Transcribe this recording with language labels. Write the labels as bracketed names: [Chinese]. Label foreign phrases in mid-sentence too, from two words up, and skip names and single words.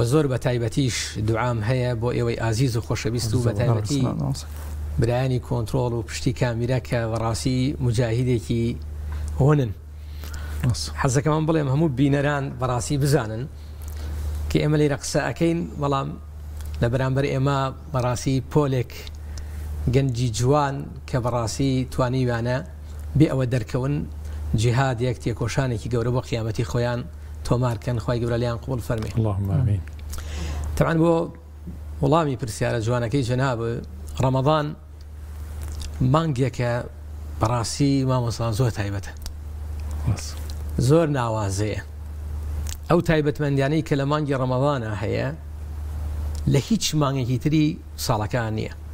[Central Kurdish] زۆر بە تایبەتیش دوعام هەیە بۆ ئێوەی ئازیز و خۆشەویست و بە تایبەتی برایانی کۆنتترۆل و پشتی کامیرە کە بەڕاستی مجاهیدێکی هۆنن حەزەکەمان بڵێم هەموو بینەران بەڕاستی بزانن کە ئێمە لێرە قسە ئەەکەین بەڵام لە بەرامبەر ئێمە بەڕاستی پۆلێک گەنجی جوان کە بەڕاستی توانیوانە بێ ئەوە دەرکەون جیهادێک تێکۆشانێکی گەورە بۆ قیامەتی خۆیان تۆمارکەن خی گەورە لیان قوبڵ فەرمێ [Arabic] اللهم آمین. [Central Kurdish] طبعا بۆ وەڵامی پرسیارە جوانەکەی جەناب ڕەمەضان مانگێکە بەڕاستی مامۆستا زۆر تایبەتە زۆر ناوازەیە ئەو تایبەتمەندیانەی کە لە مانگی ڕەمەضانە هەیە لە هیچ مانگێکی تری ساڵەکان نییە